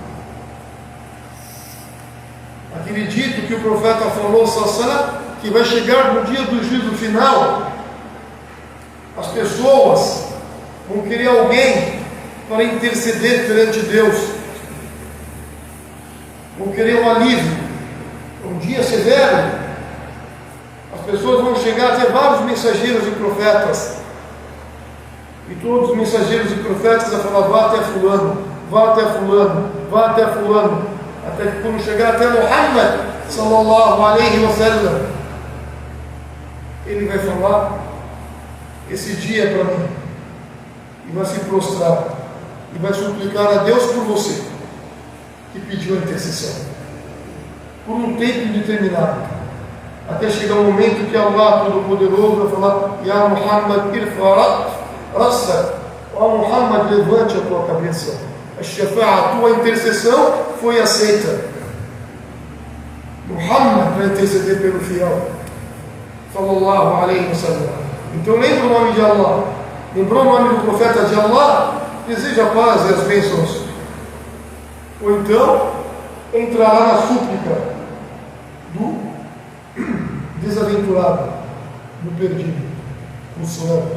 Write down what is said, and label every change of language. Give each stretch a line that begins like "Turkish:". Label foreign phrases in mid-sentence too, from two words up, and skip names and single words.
Portuguese: Aquele dito que o profeta falou, Sassana, que vai chegar no dia do juízo final, as pessoas vão querer alguém para interceder perante Deus, vão querer um alívio, um dia severo. As pessoas vão chegar a ter vários mensageiros e profetas, e todos os mensageiros e profetas vão falar, vá até fulano, vá até fulano, vá até fulano, até que quando chegar até Muhammad
Arabic: صلى الله عليه وسلم,
Portuguese: ele vai falar, esse dia é para mim, e vai se prostrar, e vai suplicar a Deus por você, que pediu a intercessão, por um tempo indeterminado, até chegar o momento que Allah Todo-Poderoso vai falar,
Arabic: يا محمد ارفع رأس, ó Muhammad,
Portuguese: levante a tua cabeça, a tua intercessão foi aceita. Muhammad vai interceder pelo fiel,
Arabic: صلى الله عليه وسلم.
Portuguese: Então lembra o nome de Allah, lembrou o nome do profeta de Allah, deseja a paz e as bênçãos, ou então entrará na súplica do desaventurado, do perdido, do sonho.